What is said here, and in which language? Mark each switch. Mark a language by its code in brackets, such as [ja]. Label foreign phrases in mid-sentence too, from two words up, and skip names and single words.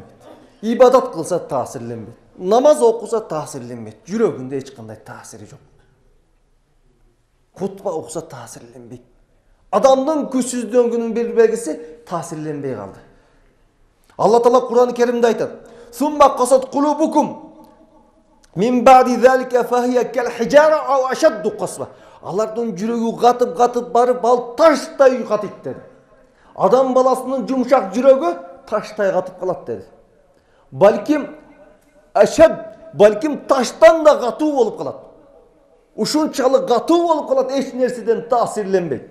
[ky] Ибадат кылса таасирленбейт. Намаз окуса таасирленбейт. Жүрөгүндө эч кандай таасири жок. Кутба окуса таасирленбейт. Адамдын күчсүздүгүнүн бир белгиси таасирленбей калды. Алла Таала Куран-ы Керимде айтат: [ar] "ثم قست قلوبكم من بعد ذلك فهي كالحجارة أو أشد قسوة." [ky] Алардын жүрөгү катып барып, ал таштай катыйт деди. Адам баласынын жумшак жүрөгү таштай катып калат деди. Балким таштан да катуу болуп калат. Ушунчалык катуу болуп калат, эч нерседен таасирленбейт.